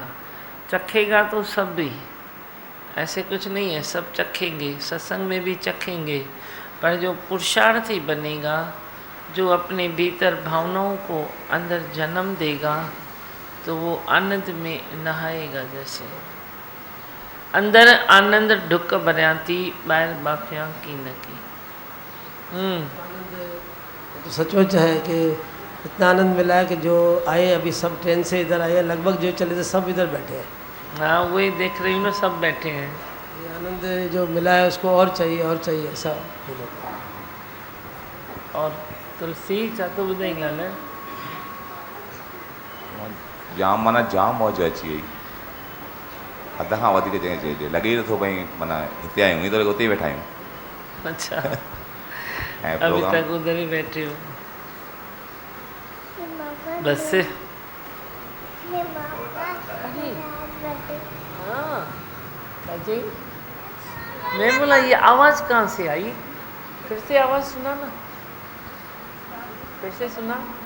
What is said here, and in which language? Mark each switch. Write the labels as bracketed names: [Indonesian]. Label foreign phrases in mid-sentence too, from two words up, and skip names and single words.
[Hindi] चखेगा तो सब भी, ऐसे कुछ नहीं है, सब चखेंगे, सत्संग में भी चखेंगे, पर जो पुरुषार्थी बनेगा, जो अपने भीतर भावनाओं को अंदर जन्म देगा, तो वो आनंद में नहाएगा। [Sindhi] जैसे अंदर आनंद ढुक भरियाती, ॿाहिरि बाखियां की न की। [Hindi] तो सचमुच है कि इतना आनंद मिला है कि जो आए अभी सब ट्रेन से इधर आए, लगभग जो चले थे सब इधर बैठे हैं। हाँ वही देख रही हूँ ना, सब बैठे हैं। ये आनंद जो मिला है उसको और चाहिए ऐसा फील होता है। [Sindhi] और तुलसी छा थो ॿुधाई ॻाल्हि? जाम माना जाम मौज अची वई, हद खां वधीक चइजे, लॻे नथो भई माना हिते आहियूं, ईअं थो लॻे उते ई वेठा आहियूं। [Hindi] अच्छा ऐं अभी प्रोग्राम तक उधर ही बैठे हो? बस हाँ अजय, मैं बोला ये आवाज़ कहाँ से आई? फिर से आवाज़ सुना ना, फिर से सुना।